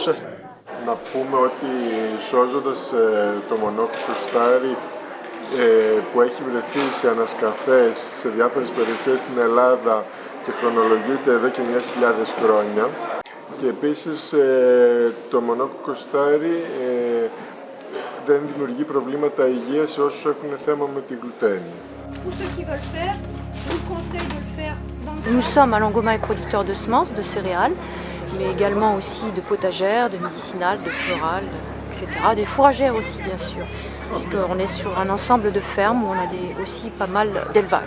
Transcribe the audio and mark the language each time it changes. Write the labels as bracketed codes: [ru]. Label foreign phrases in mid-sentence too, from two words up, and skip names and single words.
[el] Να πούμε ότι σώζοντας το μονόκοκο στάρι που έχει βρεθεί σε ανασκαφές σε διάφορες περιοχές στην Ελλάδα και χρονολογείται εδώ και 9.000 χρόνια και επίσης το μονόκοκο στάρι δεν δημιουργεί προβλήματα υγείας σε όσους έχουν θέμα με τη γλουτένη. [fr] Nous sommes à Langomaille producteurs de semences, de céréales, mais également aussi de potagères, de médicinales, de florales, etc. Des fourragères aussi bien sûr, puisqu'on est sur un ensemble de fermes où on a aussi pas mal d'élevage.